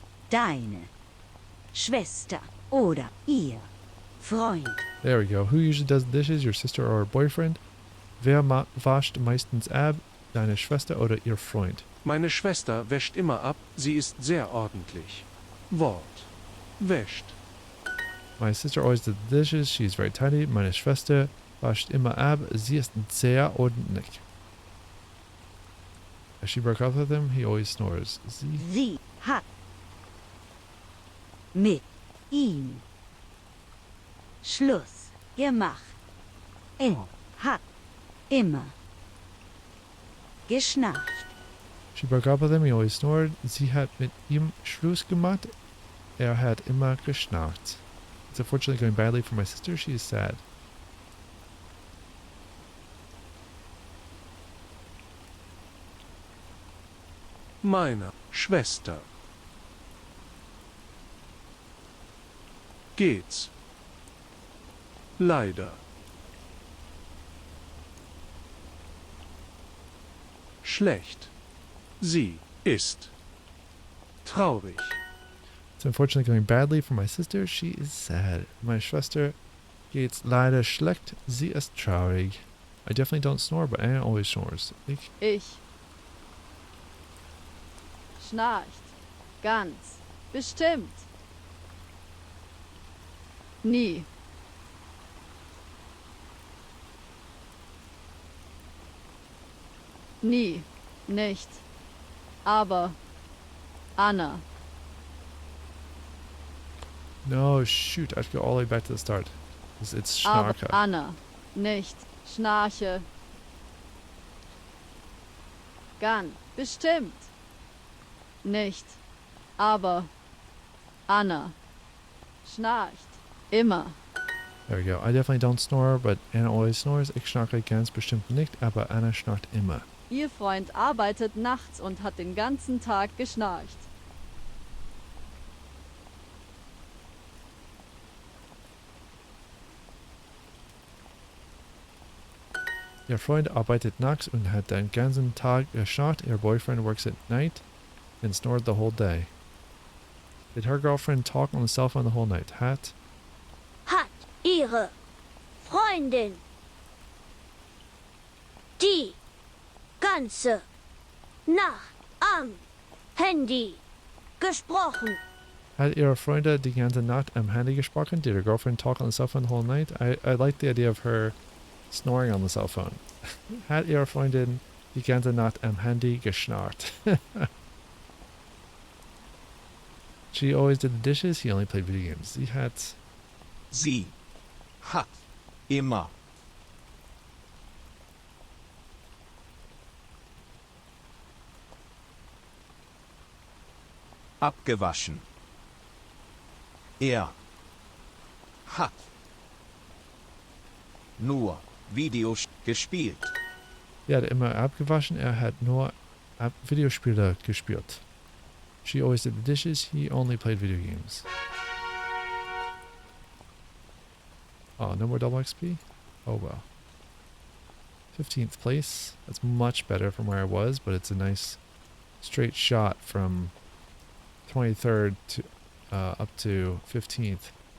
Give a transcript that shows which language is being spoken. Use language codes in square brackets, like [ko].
[de] Deine Schwester oder ihr Freund. [en] There we go. Who usually does the dishes, your sister or her boyfriend? [de] Wer wascht meistens ab, deine Schwester oder ihr Freund? Meine Schwester wäscht immer ab, sie ist sehr ordentlich. Wort. Wäscht. [en] My sister always does the dishes, she's very tidy. [de] Meine Schwester wascht immer ab, sie ist sehr ordentlich. [en] As she broke up with him, he always snores. [de] Sie hat mit ihm Schluss gemacht. Er hat immer geschnarcht. She broke up with him, he always snored. Sie hat mit ihm Schluss gemacht. Er hat immer geschnarcht. [en] It's unfortunately going badly for my sister. She is sad. [de] Meiner Schwester. Geht's. Leider. Schlecht. Sie ist traurig. [en] It's unfortunately going badly for my sister. She is sad. [de] Meine Schwester geht's leider schlecht. Sie ist traurig. [en] I definitely don't snore, but Anna always snores. [de] Ich schnarcht ganz bestimmt. Nie. Nie. Nicht. Aber Anna. [en] No, shoot. I have to go all the way back to the start. It's [de] Aber Schnarke. Anna. Nicht. Schnarche. Ganz bestimmt. Nicht. Aber Anna. Schnarcht. Immer. [en] There we go. I definitely don't snore, but Anna always snores. [de] Ich schnarche ganz bestimmt nicht, aber Anna schnarcht immer. Ihr Freund arbeitet nachts und hat den ganzen Tag geschnarcht. Ihr Freund arbeitet nachts und hat den ganzen Tag geschnarcht. [en] Your boyfriend works at night and snored the whole day. Did her girlfriend talk on the cell phone the whole night? [de] Hat Ihre Freundin die ganze Nacht am Handy gesprochen? Had ihre Freunde die ganze Nacht am Handy gesprochen? [en] Did her girlfriend talk on the cell phone the whole night? I like the idea of her snoring on the cell phone. [de] Hat ihre Freundin die ganze Nacht am Handy geschnarrt? [en] She always did the dishes. He only played video games. [de] Sie hat immer abgewaschen. Er hat nur Videos gespielt. Er hat immer abgewaschen. Er hat nur Videospiele gespielt. [en] She always did the dishes. He only played video games. Oh, no more double XP? Oh well. 15th place. That's much better from where I was, but it's a nice straight shot from 23rd to up to 15th.